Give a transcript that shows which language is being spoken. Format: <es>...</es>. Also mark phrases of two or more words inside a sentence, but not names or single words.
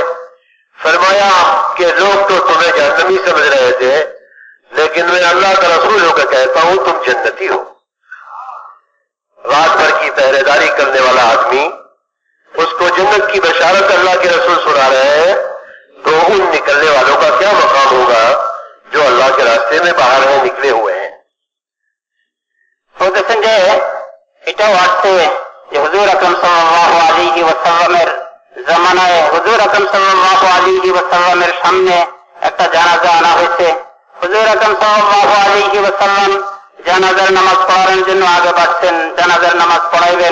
<ur>فرمایا کہ لوگ تو تمہیں جہنمی سمجھ رہے تھے، لیکن میں اللہ کا رسول ہو کر کہتا ہوں تم جنتی ہو. رات بھر کی پہرے داری کرنے والا آدمی اس کو جنت کی بشارت اللہ کے رسول سنا رہے ہیں، تو ان نکلنے والوں کا کیا مقام ہوگا جو اللہ کے راستے میں باہر ہیں، نکلے ہوئے ہیں.</ur> <bn>বলতেছেন যে এটাও আসছে যে হুজুর আকরাম সাল্লাল্লাহু আলাইহি ওয়াসাল্লামের জামানায় হুজুর আকরাম সাল্লাল্লাহু আলাইহি ওয়াসাল্লামের সামনে একটা জানাজা আনা হয়েছে. হুজুর আকরাম সাল্লাল্লাহু আলাইহি ওয়াসাল্লাম জানাজার নামাজ পড়ানোর জন্য আগে বাড়ছেন, জানাজার নামাজ পড়াইবেন.</bn>